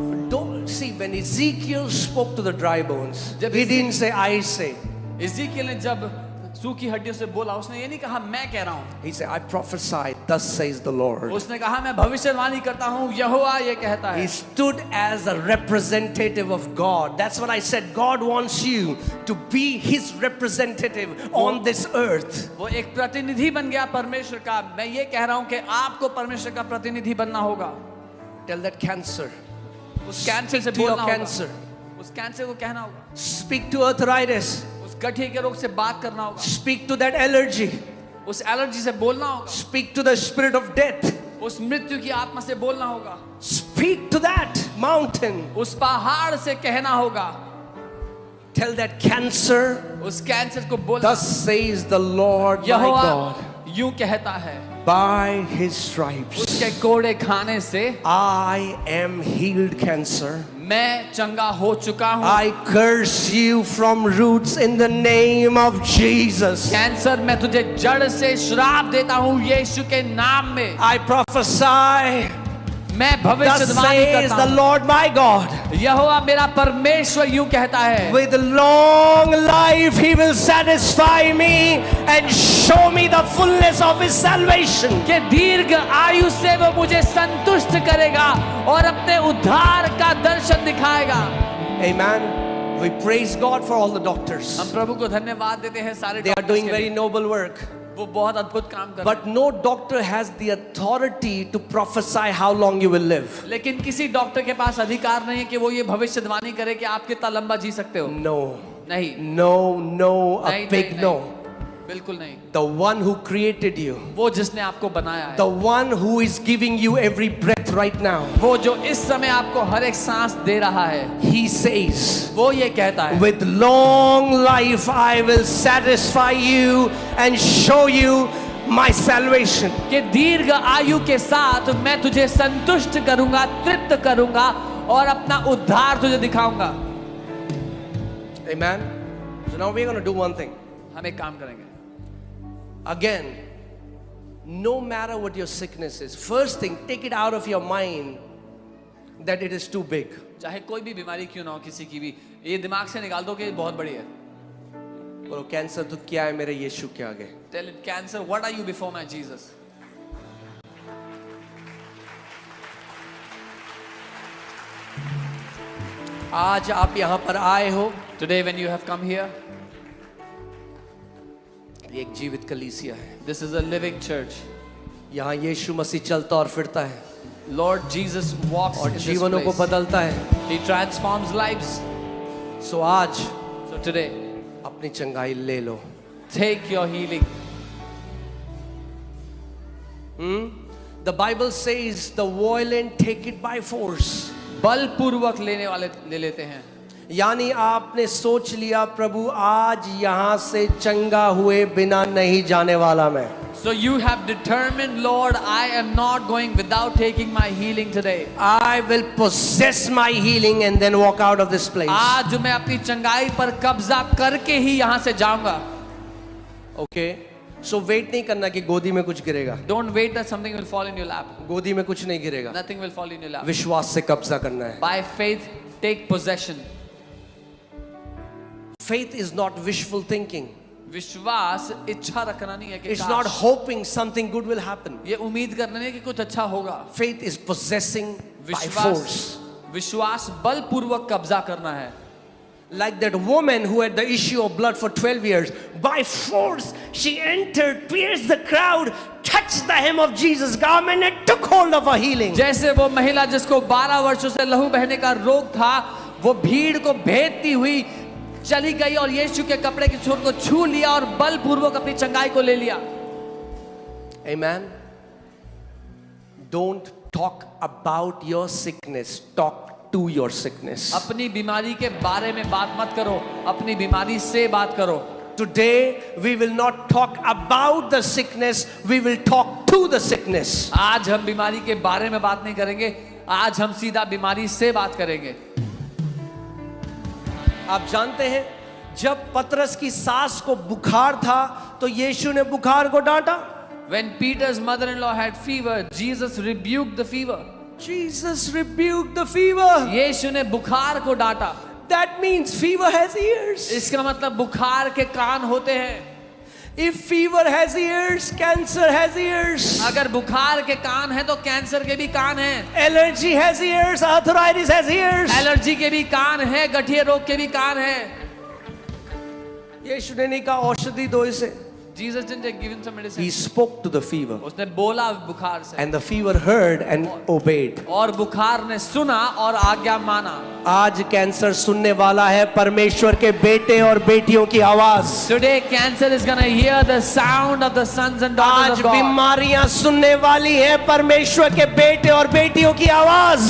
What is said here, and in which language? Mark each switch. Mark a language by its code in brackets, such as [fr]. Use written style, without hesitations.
[en] Don't see when Ezekiel spoke to the dry bones. He didn't say I say. [hi] इज़ीकियल ने जब सूखी हड्डियों से बोला, उसने ये नहीं कहा मैं कह रहा हूँ. [en] He said, I prophesy, thus says the Lord. [hi] उसने कहा मैं भविष्यवाणी करता हूँ, यहोवा ये कहता [en] He [hi] है. [en] stood as a representative of God. That's what I said. God wants you to be His representative on this earth. [hi] वो एक प्रतिनिधि बन गया परमेश्वर का. मैं ये कह रहा हूँ कि आपको परमेश्वर का प्रतिनिधि बनना होगा. [en] Tell that cancer. [hi] उस कैंसर से [en] To your [hi] बोलना होगा. [en] cancer. [hi] उस कैंसर को कहना होगा. [en] Speak to arthritis. [hi] उस गठिया के रोग से बात करना होगा. [en] Speak to that allergy. [hi] उस एलर्जी से बोलना होगा. [en] Speak to the spirit of death. [hi] उस मृत्यु की आत्मा से बोलना होगा. [en] Speak to that mountain. [hi] उस पहाड़ से कहना होगा. [en] Tell that cancer, [hi] उस कैंसर को बोलना. [en] thus says the Lord my [hi] Jehovah [en] God. [hi] यूं कहता है, [en] By His stripes, [hi] उसके कोड़े खाने से [en] I am healed, cancer. [hi] मैं चंगा हो चुका हूँ. [en] I curse you from roots in the name of Jesus. [hi] Cancer मैं तुझे जड़ से श्राप देता हूँ यीशु के नाम में. [en] I prophesy, [hi] मैं [en] thus [hi] भविष्यवाणी [en] says [hi] करता [en] the [hi] हूँ. [en] Lord my God. [hi] यहोवा मेरा परमेश्वर यूं कहता है, [en] With long life He will satisfy me and show me the fullness of His salvation. [hi] कि दीर्घ आयु से वो मुझे संतुष्ट करेगा और अपने उद्धार का दर्शन दिखाएगा. [en] Amen. We praise God for all the doctors. [hi] हम प्रभु को धन्यवाद देते हैं सारे [en] They are [hi] डॉक्टर्स [en] doing [hi] के [en] very [hi] लिए. [en] noble work. [hi] वो बहुत अद्भुत काम कर रहे हैं. [en] But no doctor has the authority to prophesy how long you will live. [hi] लेकिन किसी डॉक्टर के पास अधिकार नहीं है कि वो ये भविष्यवाणी करे कि आप कितना लंबा जी सकते हो. [en] No, [hi] नहीं, [en] no, no, a [hi] नहीं, [en] big [hi] नहीं, [en] no. [hi] बिल्कुल नहीं. [en] The one who created you, [hi] वो जिसने आपको बनाया है, [en] the one who is giving you every breath right now, [hi] वो जो इस समय आपको हर एक सांस दे रहा है, [en] He says, [hi] वो ये कहता है, [en] with long life I will satisfy you and show you my salvation. [hi] कि दीर्घ आयु के साथ मैं तुझे संतुष्ट करूंगा, तृप्त करूंगा और अपना उद्धार तुझे दिखाऊंगा. [en] Amen. So now we're going to do one thing. [hi] हम एक काम करेंगे. [en] Again, no matter what your sickness is, first thing, take it out of your mind that it is too big. [hi] चाहे कोई भी बीमारी क्यों ना हो किसी की भी, ये दिमाग से निकाल दो कि ये बहुत बड़ी है. बोलो कैंसर तो क्या है मेरे यीशु के आगे. [en] Tell it, cancer, what are you before my Jesus? [hi] आज आप यहाँ पर आए हो, [en] Today when you have come here, [hi] ये एक जीवित कलीसिया है. [en] this is a living church. [hi] यहाँ यीशु मसीह चलता और फिरता है [en] Lord Jesus walks [hi] और [en] in this [hi] जीवनों को [en] place. [hi] बदलता है. [en] He transforms lives. [hi] सो आज [en] So today, [hi] अपनी चंगाई ले लो. [en] take your healing. The Bible says the violent take it by force. [hi] बलपूर्वक लेने वाले ले लेते हैं. यानी आपने सोच लिया प्रभु आज यहाँ से चंगा हुए बिना नहीं जाने वाला मैं. [en] So you have determined, Lord, I am not going without taking my healing today. I will possess my healing and then walk out of this place. [hi] आज मैं अपनी चंगाई पर कब्जा करके ही यहाँ से जाऊंगा. [en] Okay. So wait [hi] नहीं करना कि गोदी में कुछ गिरेगा. [en] Don't wait that something will fall in your lap. [hi] गोदी में कुछ नहीं गिरेगा. [en] Nothing will fall in your lap. [hi] विश्वास से कब्जा करना है. [en] By faith, take possession. Faith is not wishful thinking. [hi] विश्वास इच्छा रखना नहीं है कि [en] It's not hoping something good will happen. [hi] ये उम्मीद करना नहीं है कि कुछ अच्छा होगा. [en] Faith is possessing by [hi] विश्वास [en] force. [hi] विश्वास बलपूर्वक कब्जा करना है. [en] Like that woman who had the issue of blood for 12 years, by force she entered, pierced the crowd, touched the hem of Jesus' garment and took hold of her healing. [hi] जैसे वो महिला जिसको 12 वर्षों से लहू बहने का रोग था, वो भीड़ को भेदती हुई चली गई और यीशु के कपड़े की छोर को छू लिया और बलपूर्वक अपनी चंगाई को ले लिया। [en] Amen. Don't talk about your sickness, talk to your sickness. [hi] अपनी बीमारी के बारे में बात मत करो, अपनी बीमारी से बात करो। [en] Today we will not talk about the sickness, we will talk to the sickness. [hi] आज हम बीमारी के बारे में बात नहीं करेंगे, आज हम सीधा बीमारी से बात करेंगे। आप जानते हैं जब पतरस की सास को बुखार था तो यीशु ने बुखार को डांटा। [en] When Peter's mother-in-law had fever, Jesus rebuked the fever. Jesus rebuked the fever. [hi] यीशु ने बुखार को डांटा। [en] That means fever has ears. [hi] इसका मतलब बुखार के कान होते हैं। [en] If fever has ears, cancer has ears. [hi] अगर बुखार के कान है तो कैंसर के भी कान हैं। [en] Allergy has ears, arthritis has ears. [hi] Allergy के भी कान है, गठिया रोग के भी कान है। यीशु ने नहीं कहा औषधि दो इसे। [en] Jesus didn't give him some medicine. He spoke to the fever. [hi] उसने बोला बुखार से। [en] And the fever heard and obeyed. [hi] और बुखार ने सुना और आज्ञा माना। आज कैंसर सुनने वाला है परमेश्वर के बेटे और बेटियों की आवाज। [en] Today cancer is gonna hear the sound of the sons and daughters [hi] आज [en] of God. [hi] बीमारियां सुनने वाली है परमेश्वर के बेटे और बेटियों की आवाज।